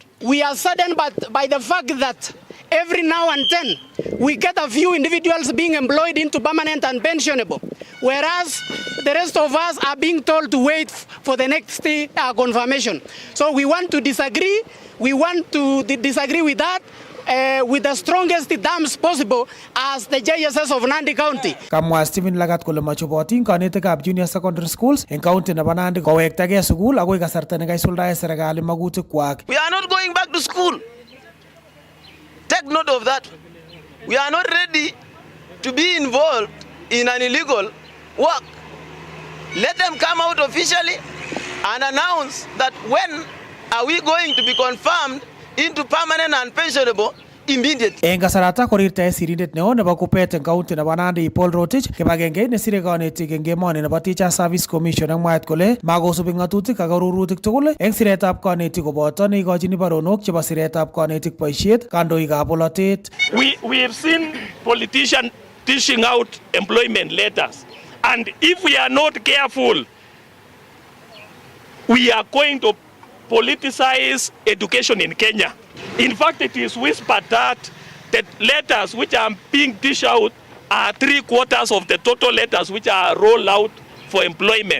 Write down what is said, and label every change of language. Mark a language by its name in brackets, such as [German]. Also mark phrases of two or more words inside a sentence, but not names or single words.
[English] We are saddened by the fact that every now and then we get a few individuals being employed into permanent and pensionable, whereas the rest of us are being told to wait for the next confirmation. So we want to disagree. We want to disagree with that. With the strongest terms possible as the JSS of Nandi County. [Kalenjin] Kamwa Stephen Lagat kole machobotin kanetikab [English] junior secondary schools [Kalenjin] en county nebo Nandi kowektagei sukul agoi kasarta nekaisuldae serikali magutikwak. [English] We are not going back to school. Take note of that. We are not ready to be involved in an illegal work. Let them come out officially and announce that when are we going to be confirmed into permanent and pensionable immediately. [Kalenjin] En kasarata korirtae sirindet neo nebo kupet en county nebo Nandi Paul Rotich kibagenge nesire kanetik en emoni nebo Teacher Service Commission ak mwaet kole makosubi ngatutik ak arorutik tugul en siretab kanetik koboto neikochini baronok chebo siretab kanetik boisiet kandoikab bolotet. [English] We have seen politicians dishing out employment letters, and if we are not careful, we are going to politicize education in Kenya. In fact, it is whispered that the letters which are being dished out are 3/4 of the total letters which are rolled out for employment.